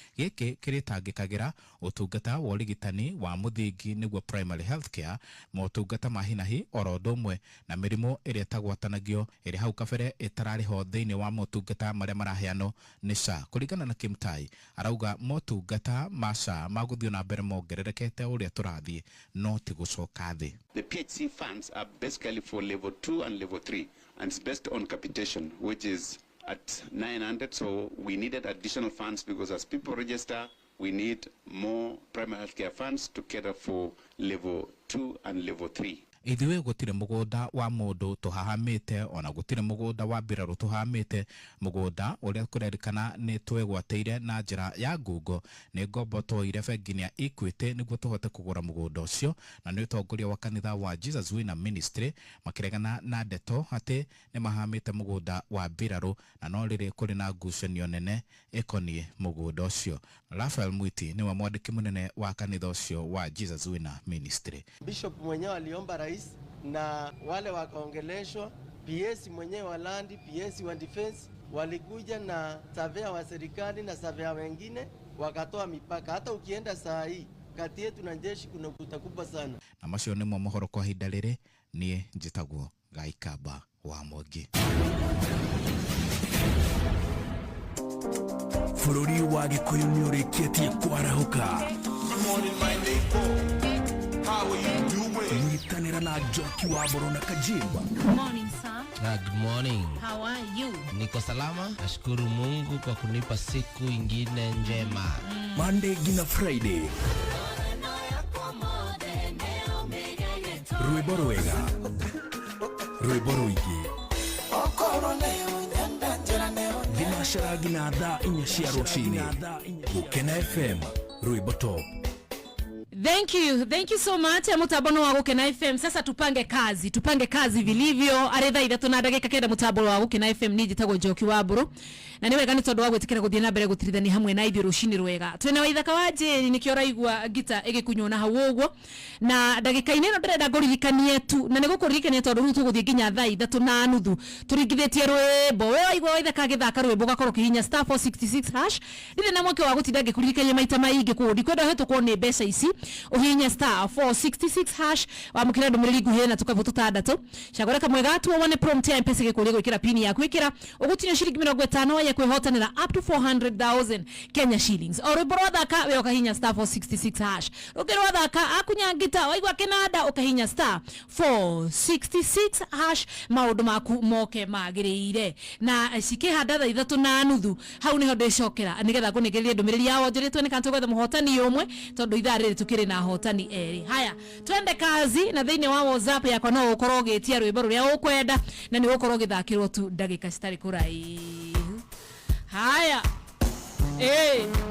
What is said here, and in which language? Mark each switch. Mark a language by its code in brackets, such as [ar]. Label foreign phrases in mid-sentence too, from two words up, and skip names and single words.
[ki] Gĩkĩ kĩrĩtangĩkagĩra ũtungata wa ũrigitani wa mũthingi, nĩguo [en] primary health care, [ki] motungata ma hi na hi, oro ũndũ ũmwe na mĩrimũ ĩrĩa ĩtagwatanagio, ĩrĩa hau kabere ĩtararĩho thĩinĩ wa motungata marĩa maraheanwo nĩ sha. Kũringana na Kimtai, arauga motungata ma sha ma gũthiĩ na mbere mongererekete ũrĩa tũrathiĩ, no ti gũcoka thĩ. [en] The P H C funds are basically for level two and level three, and it's based on capitation, which is at nine hundred, so we needed additional funds because as people register, we need more primary healthcare funds to cater for level two and level three. [ki] Ithuĩ gũtirĩ mũgũnda wa mũndũ tũhahamĩte, ona gũtirĩ mũgũnda wa mbirarũ tũhahamĩte. Mũgũnda ũrĩa kũrerĩkana nĩ twegwatĩire na njĩra ya ngungo nĩ ngombo twoire bengi-inĩ ya Equity nĩguo tũhote kũgũra mũgũnda ũcio, na nĩ ũtongoria wa kanitha wa Jesus Winner Ministry makĩregana na ndeto atĩ nĩ mahamĩte mũgũnda wa mbirarũ, na no rĩrĩ kũrĩ na ngucanio nene ĩkoniĩ mũgũnda ũcio. Raphael Mwiti nĩwe mwandĩki mũnene wa kanitha ũcio wa Jesus Winner Ministry. [sw] Bishop mwenyewe aliomba rais na wale wakaongeleshwa, P S mwenyewe wa land, P S wa defense walikuja na surveyor wa serikali na surveyor wengine wakatoa mipaka. Hata ukienda saa hii, kati yetu na jeshi kuna ukuta kubwa sana. [ki] Na macio nĩmo mohoro kwa ihinda rĩrĩ, niĩ njĩtagwo Gai Kamba wa Mwangi. Bũrũri wa Gĩkũyũ nĩ ũrĩkĩtie kwarahũka. Nyitanĩra na Njoki wa Mbũrũ na Kajimba. [en] Good morning, sir. Ah, good morning. How are you? [sw] Niko salama. Nashukuru Mungu kwa kunipa siku ingine njema. [ki] Mm. Monday gina Friday. Rwĩmbo rwega. Rwĩmbo rũingĩ. Thinacara nginya thaa inya cia rũcinĩ. [en] Gũkena F M, Rwĩmbo Top. Thank you. Thank you so much. [ki] Ya mũtambo nĩ wa Gũkena F M. [sw] Sasa tupange kazi. Tupange kazi vilivyo. [ki] Arĩ thaa ithatũ na ndagĩka kenda mũtambo wa Gũkena F M. Niĩ njĩtagwo Njoki wa Mbũrũ. Na nĩ wega nĩ tondũ wa gwĩtĩkĩra gũthiĩ na mbere gũtirithania hamwe na ithuĩ rũcinĩ rwega. Twĩna Waithaka wa Jane, nĩkĩo ũraigua ngita ĩgĩkunywo na hau ũguo. Na ndagĩka-inĩ ĩno ndĩrenda ngũririkanie tu, na nĩ gũkũririkania tondũ rĩu tũgũthiĩ nginya thaa ithatũ na nuthu. Tũringithĩtie rwĩmbo. We waigua Waithaka agĩthaka rwĩmbo ũgakorwo ũkĩhinya [en] star four sixty six hash. [ki] Ndirĩ na mweke wa gũtinda ngĩkũririkania maita maingĩ, koguo ndikwenda ũhetũkwo nĩ mbeca ici. Ũhihinye [en] star four sixty six hash, [ki] wamũkĩre ndũmĩrĩri nguhĩ na tũkabũ tũtandatũ. Cagũra kamwe gatuo wone prompt ya M-Pesa ĩgĩkũũria gwĩkĩra pin yaku. Ĩkĩra, ũgũtinio ciringi mĩrongo ĩtano ya kwĩhotanĩra [en] up to four hundred thousand Kenya shillings. [ki] O rwĩmbo rwathaka, we ũkahihinya [en] star four sixty six hash. [ki] Rũngĩ rwathaka, akunya ngita, waigua kĩnanda, ũkahihinya [en] star four sixty six hash. [ki] Maũndũ maku moke magĩrĩire. Na cikĩhanda thaa ithatũ na nuthu, hau nĩho ndĩcokera, nĩgetha ngũnengere ndũmĩrĩri ya wonjoria tuone kana tũgwetha mũhotani ũmwe, tondũ ithaa rĩrĩ tũkĩrĩ na ahotani erĩ. [sw] Haya, twende kazi, [ki] na thĩinĩ wa WhatsApp yakwa no ũkorwo ũgĩtia rwĩmbo rũrĩa ũkwenda, na nĩ ũgũkorwo ũgĩthakĩrwo tu ndagĩka citarĩ kũraihu. Haya. Ĩĩ.